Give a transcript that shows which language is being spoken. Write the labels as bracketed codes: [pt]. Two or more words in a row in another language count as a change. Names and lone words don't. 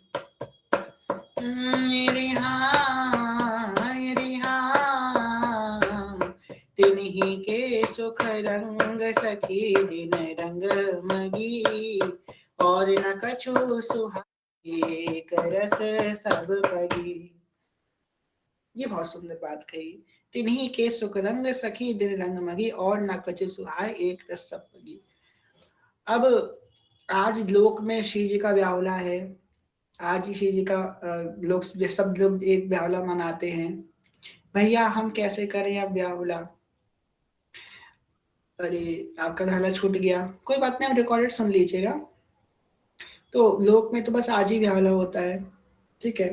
[bra] तिन्ही के सुख रंग सखी दिन रंग मगी और न कछु सुहा एक रस सब पगी। [hi] ये बहुत सुंदर बात कही। [bra] तिन्ही के सुख रंग सखी दिन रंग मगी और न कछु सुहाय एक रस सब पगी। [hi] अब आज लोक में श्री जी का ब्यावला है। आज ही श्री जी का लोग सब लोग एक ब्यावला मनाते हैं। भैया हम कैसे करें अब ब्यावला? अरे आपका ब्यावला छूट गया, कोई बात नहीं, आप रिकॉर्डेड सुन लीजिएगा। तो लोक में तो बस आज ही ब्यावला होता है, ठीक है।